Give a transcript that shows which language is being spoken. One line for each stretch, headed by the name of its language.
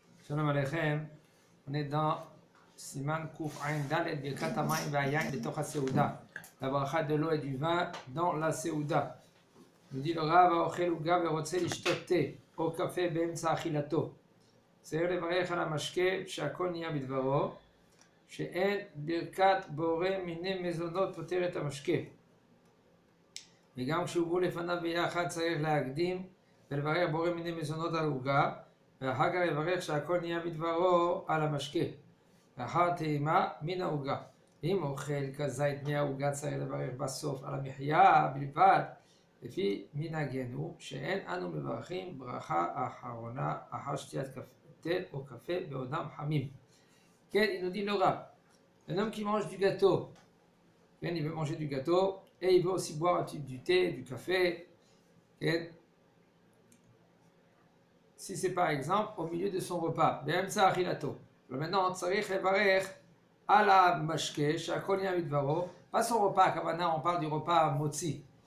French: Shalom Aleichem, on est dans Siman Kuf Ain Dalet
Hebrew: Birkat Hamayim Ve'Hayayin B'toch HaSeuda,
French: la bracha de l'eau et du vin dans la Seuda. Nous dit le Rav
Hebrew: Ha'ochel Uga ve'rotze lishtot te או קפה באמצע אכילתו. צריך לברך על המשקה שהכל נהיה בדברו, שאין ברכת בורא מיני מזונות פותר את המשקה. וגם כשהובאו לפניו ביחד צריך להקדים ולברך בורא מיני מזונות על עוגה, ואחר כך לברך שהכל נהיה בדברו על המשקה. לאחר טעימה מן העוגה. אם אוכל כזית מהעוגה צריך לברך בסוף על המחיה בלבד, לפי מנהגנו, שאין אנו מברכים ברכה האחרונה אחר שתיית תה או קפה בעודם חמים.
French: כן, il nous dit le Rav, un homme qui mange du gâteau, il veut manger du gâteau et il veut aussi boire du thé, du café. Si c'est par exemple au milieu de son repas,
Hebrew: באמצע אכילתו.
French: maintenant
Hebrew: צריך לברך על המשקה שהכל נהיה בדברו,
French: pas son repas, הכוונה on parle du repas motzi.